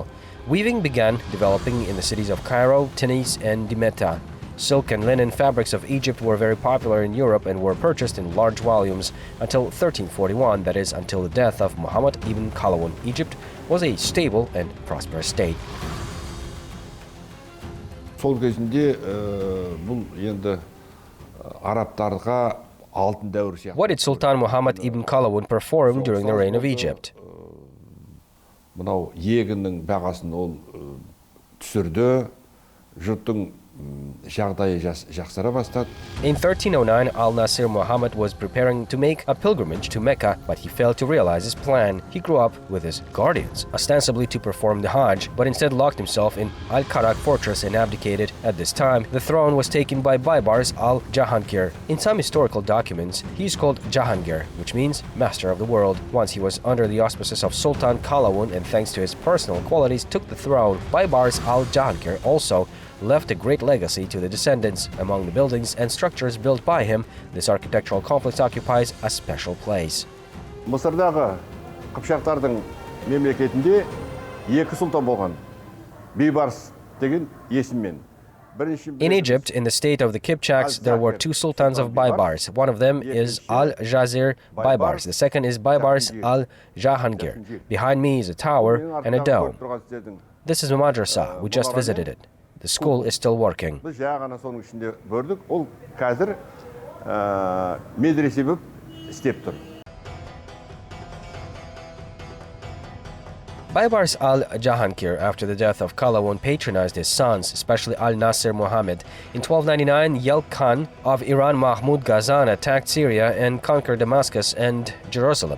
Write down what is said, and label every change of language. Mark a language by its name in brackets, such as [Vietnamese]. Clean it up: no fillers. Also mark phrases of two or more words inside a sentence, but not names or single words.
[English] Weaving began developing in the cities of Cairo, Tunis, and Damietta. Silk and linen fabrics of Egypt were very popular in Europe and were purchased in large volumes until 1341, that is, until the death of Muhammad ibn Qalawun. Egypt was a stable and prosperous state. [Kazakh] Сол кезінде бұл енді арабтарға алтын дәуір сияқты. [English] What did Sultan Muhammad ibn Qalawun perform during the reign of Egypt? [Kazakh] Мынау егіннің бағасын ол түсірді, жұрттың жағдайы жақсара бастады. [English] In 1309, Al-Nasir Muhammad was preparing to make a pilgrimage to Mecca, but he failed to realize his plan. He grew up with his guardians, ostensibly to perform the Hajj, but instead locked himself in Al-Karak fortress and abdicated. At this time, the throne was taken by Baibars al-Jahangir. In some historical documents, he is called Jahangir, which means master of the world. Once he was under the auspices of Sultan Qalawun and thanks to his personal qualities took the throne. Baibars al-Jahangir also left a great legacy to the descendants. Among the buildings and structures built by him, this architectural complex occupies a special place. [Kazakh] Мысырдағы қыпшақтардың мемлекетінде екі сұлтан болған. Baibars деген есіммен. [English] In Egypt, in the state of the Kipchaks, there were two sultans of Baibars. One of them is Al-Jazir Baibars. The second is Baibars al-Jahangir. Behind me is a tower and a dome. This is a madrasa. We just visited it. The school is still working. [Kazakh] Біз жаңа соның ішінде көрдік. Ол қазір медресе болып істеп тұр. [English] Baibars al-Jahangir, after the death of Qalawun, patronized his sons, especially Al-Nasir Muhammad. In 1299, Yelk Khan of Iran Mahmud Ghazan attacked Syria and conquered Damascus and Jerusalem.